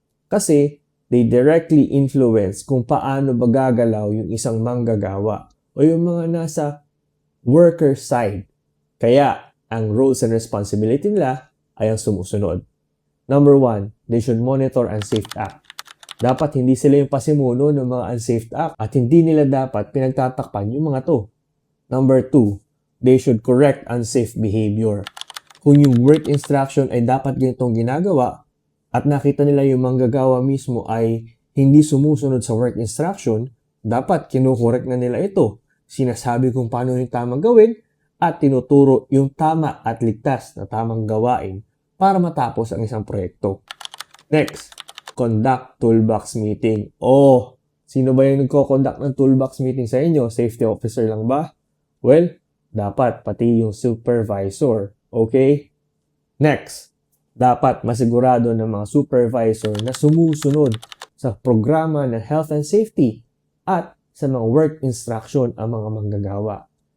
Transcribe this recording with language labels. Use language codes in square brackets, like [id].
[tl] Kasi, [en] they directly influence [tl] kung paano ba gagalaw yung isang manggagawa o yung mga nasa worker side. Kaya, ang roles and responsibility nila ay ang sumusunod. [en] Number 1, they should monitor unsafe act. [tl] Dapat hindi sila yung pasimuno ng mga unsafe act at hindi nila dapat pinagtatakpan yung mga to. [en] Number 2, they should correct unsafe behavior. [tl] Kung yung work instruction ay dapat ganitong ginagawa at nakita nila yung manggagawa mismo ay hindi sumusunod sa work instruction, dapat kinukorek na nila ito. Sinasabi kung paano yung tamang gawin at tinuturo yung tama at ligtas na tamang gawain para matapos ang isang proyekto. [en] Next, conduct toolbox meeting. [tl] Sino ba yung nagko-conduct ng toolbox meeting sa inyo? Safety officer lang ba? Well, dapat pati yung supervisor. Okay? Next, dapat masigurado ng mga supervisor na sumusunod sa programa ng health and safety at sa mga work instruction ang mga manggagawa.